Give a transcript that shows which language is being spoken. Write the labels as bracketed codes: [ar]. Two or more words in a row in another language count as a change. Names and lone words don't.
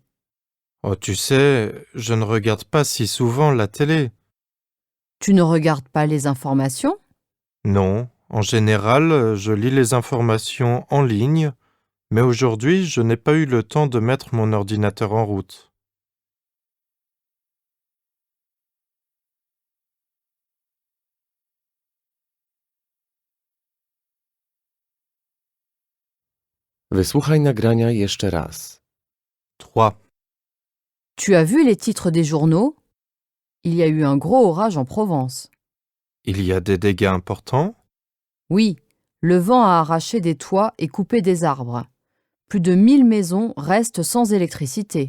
[fr] Oh, tu sais, je ne regarde pas si souvent la télé. Tu ne regardes pas les informations? Non, en général, je lis les informations en ligne, mais aujourd'hui, je n'ai pas eu le temps de mettre mon ordinateur en route. [pl] Wysłuchaj nagrania jeszcze raz. 3. [fr] Tu as vu les titres des journaux? Il y a eu un gros orage en Provence. Il y a des dégâts importants? Oui, le vent a arraché des toits et coupé des arbres. Plus de 1000 maisons restent sans électricité.